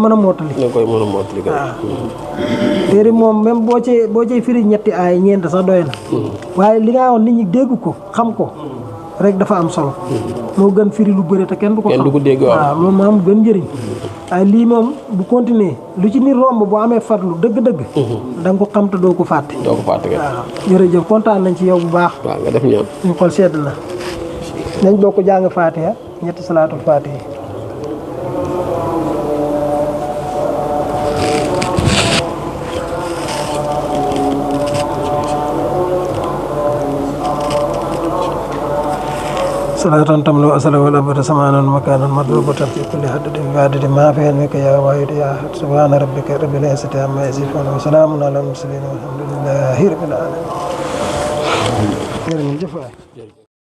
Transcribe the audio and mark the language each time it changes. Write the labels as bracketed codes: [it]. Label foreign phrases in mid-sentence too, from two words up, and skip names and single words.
[wo] a mottali waaw téere moom même boo cee firi ñetti ay ñeent sax doy na waaye li nga wax nit ñi dégg ko xam ko rek dafa am solo moo gën firi lu bëri te kenn du ko xam waaw loolu moo am gën njëriñ waaye lii moom bu continuer lu ci nit romb boo amee farlu dëgg-dëgg da nga ko xam te doo ko fàtte waaw jërëjëf kontaan nañ ci yow bu baax waaw nga def ñaan suñu xol sedd na nañ bokk jàng Faatiha ñetti salaatul Faatiha [ar] صلاة تملأ أسل والأبد سمانا مكانا مضروبة في كل حدد بعدد ما في علمك يا واحد يا أحد سبحان ربك رب العزة عما يصفون وسلام على المرسلين والحمد لله رب العالمين.